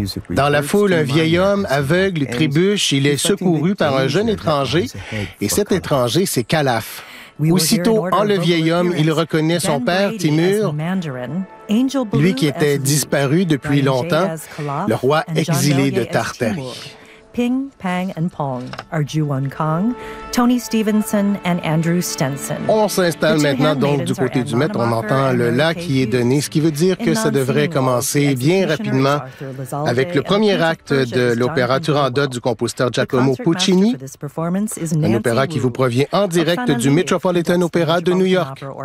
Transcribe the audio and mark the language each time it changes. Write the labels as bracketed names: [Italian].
[French] Dans la foule, un vieil homme aveugle trébuche, il est secouru par un jeune étranger, et cet étranger, c'est Calaf. Aussitôt, en le vieil homme, il reconnaît son père, Timur, lui qui était disparu depuis longtemps, le roi exilé de Tartarie. [English] Ping, Pang and Pong are Zhu Wan Kang, Tony Stevenson and Andrew Stenson. [French] On s'installe maintenant donc du côté du maître. On entend le la qui est donné, ce qui veut dire que ça devrait commencer bien rapidement avec le premier acte de l'opéra Turandot du compositeur Giacomo Puccini, un opéra qui vous provient en direct du Metropolitan Opera de New York.